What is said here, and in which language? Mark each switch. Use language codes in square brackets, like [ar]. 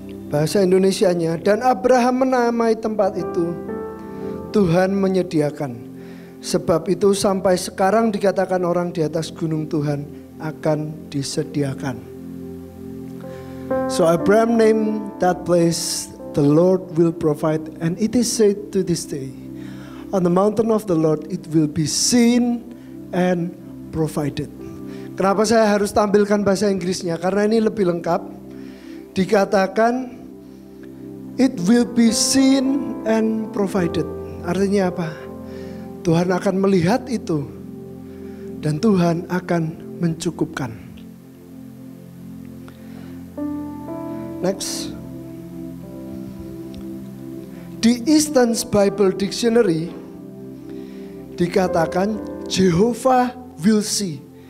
[id] Bahasa Indonesianya, dan Abraham menamai tempat itu Tuhan menyediakan. Sebab itu sampai sekarang dikatakan orang di atas gunung Tuhan akan disediakan. [en] So Abraham named that place, the Lord will provide, and it is said to this day, on the mountain of the Lord it will be seen and provided. [id] Kenapa saya harus tampilkan bahasa Inggrisnya? Karena ini lebih lengkap. Dikatakan [en] it will be seen and provided. [id] Artinya apa? Tuhan akan melihat itu dan Tuhan akan mencukupkan. [en] Next. [id] Di Easton's Bible Dictionary dikatakan [en] Jehovah will see.